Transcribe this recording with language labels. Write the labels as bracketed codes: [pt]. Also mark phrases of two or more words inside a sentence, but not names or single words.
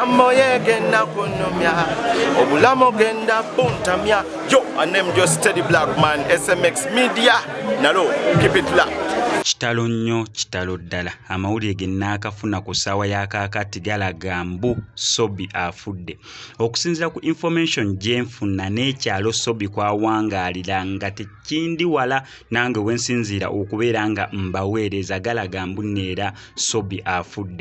[lg] moye genda kunomya obulamo genda puntamya. [en] Yo, I name just Steady Black Man, SMX Media. Nalo, keep it locked. [lg] Kitalo nnyo kitalo ddala amawulire ge nnaakafuna ku ssaawa y'akaakati galaga mbu SOBBI afudde. Okusinziira ku information gye nfuna n'ekyalo SOBBI kwawangaalira nga tekindi wala nange we nsinziira okubeera nga mbaweereza galaga mbu neera SOBBI afudde.